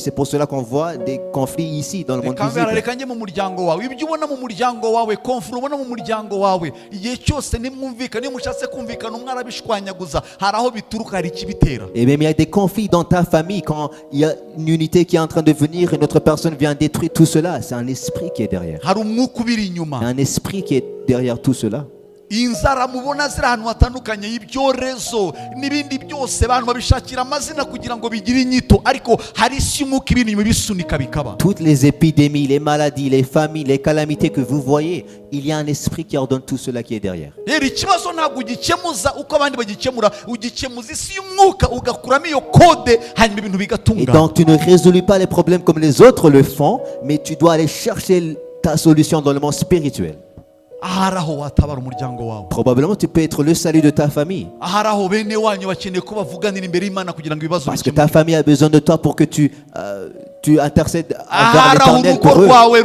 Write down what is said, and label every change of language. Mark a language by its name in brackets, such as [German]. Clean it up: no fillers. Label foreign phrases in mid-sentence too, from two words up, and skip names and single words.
[French] C'est pour cela qu'on voit des conflits ici dans le monde visible. Et même il y a des conflits dans ta famille quand il y a une unité qui est en train de venir et une autre personne vient détruire tout cela. C'est un esprit qui est derrière. Il y a un esprit qui est derrière tout cela. [Kinyarwanda] inzara mubona ziri ahantu hatandukanye y'ibyorezo n'ibindi byose abantu babishakira amazina kugira ngo bigire inyito ariko hari isi y'umwuka ibintu bisunika bikaba. [French] Toutes les épidémies, les maladies, les familles, les calamités que vous voyez, il y a un esprit qui ordonne tout cela qui est derrière. [Kinyarwanda] Rero ikibazo ntabwo ugikemuza uko abandi bagikemura, ugikemuza isi y'umwuka ugakuramo iyo kode hanyuma ibintu bigatunga. [French] Et donc tu ne résous pas les problèmes comme les autres le font, mais tu dois aller chercher ta solution dans le monde spirituel. Probablement tu peux être le salut de ta famille. Parce que ta famille a besoin de toi pour que tu intercèdes envers l'Éternel pour eux.